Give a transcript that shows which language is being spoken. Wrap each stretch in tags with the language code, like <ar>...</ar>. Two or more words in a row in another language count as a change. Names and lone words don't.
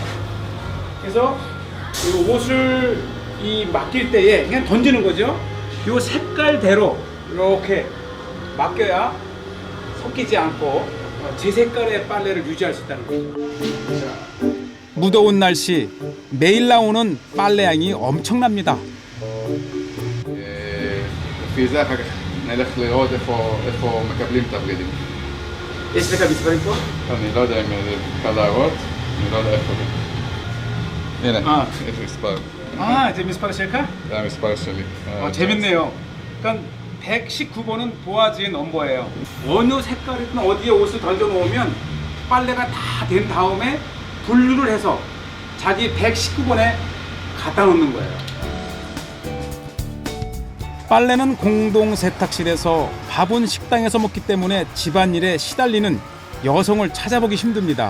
<ko>그래서 이 옷을 맡길 때에 그냥 던지는 거죠. 이 색깔대로 이렇게 맡겨야 섞이지 않고 제 색깔의 빨래를 유지할 수 있다는 거죠. 무더운 날씨 매일 나오는 빨래양이 엄청납니다.</ko> <he>לפי זה אחר כך נלך לראות איפה מקבלים את הבגדים. יש לך מספרים פה? אני לא יודע אם זה קל להראות, אני לא יודע איפה זה. הנה, יש מספר. זה מספר שלך? זה המספר שלי.</he> <ko>재밌네요. 그러니까 119번은 보아즈의 넘버예요. 어느 색깔이든 어디에 옷을 던져 놓으면 빨래가 다 된 다음에 분류를 해서 자기 119번에 갖다 놓는 거예요. 빨래는 공동 세탁실에서, 밥은 식당에서 먹기 때문에 집안일에 시달리는 여성을 찾아보기 힘듭니다.</ko>